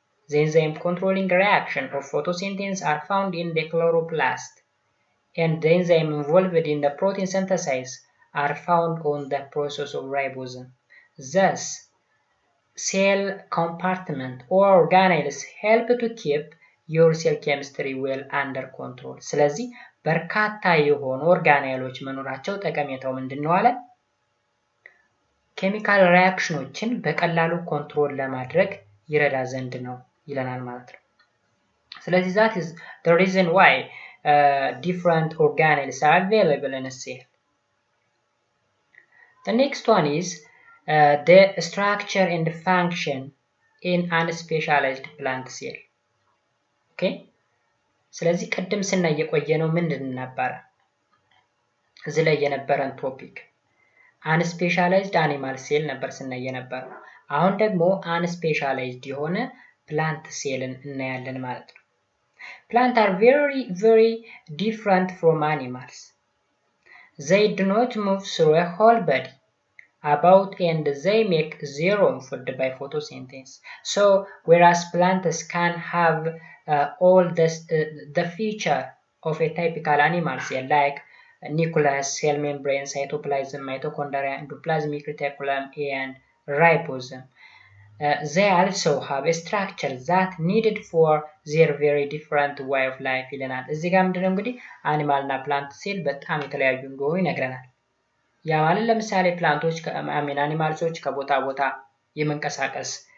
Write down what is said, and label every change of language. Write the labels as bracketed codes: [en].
[en] The enzyme controlling reaction of photosynthesis are found in the chloroplast. And the enzyme involved in the protein synthesis are found on the process of ribosome. Thus, cell compartment or organelles help to keep your cell chemistry well under control. [am] ስለዚህ በርካታ የሆኑ ኦርጋኔሎች መኖራቸው ጠቀሜታው ምንድነው አለ? ኬሚካል ሪያክሽኖችን በቀላሉ ኮንትሮል ለማድረግ ይረዳ ዘንድ ነው ይለናል ማለት ነው። ስለዚህ [en] that is the reason why different organelles are available in a cell. The next one is the structure and function in unspecialized plant cell. Okay? [am] ስለዚህ ቅድም ስናይ የቆየነው ምንድን ነበር? እዚህ ላይ የነበረን ቶፒክ አንስፔሻላይዝድ አኒማል ሴል ነበር ስናይ የነበረው። አሁን ደግሞ አንስፔሻላይዝድ የሆነ ፕላንት ሴልን እናያለን ማለት ነው። [en] Plants are very different from animals. They do not move through a whole body about and they make their own food by photosynthesis. So whereas plants can have all the feature of a typical animal cell like nucleus, cell membrane, cytoplasm, mitochondria, endoplasmic reticulum, and ribosome. They also have a structure that needed for their very different way of life [am] ይለናል። እዚህ ጋር ምንድነው እንግዲህ አኒማል እና ፕላንት ሴል በጣም የተለያዩ እንደሆኑ ይነግረናል። ያ ማለት ለምሳሌ ፕላንቶች አኒማልሶች ከቦታ ቦታ የመንቀሳቀስ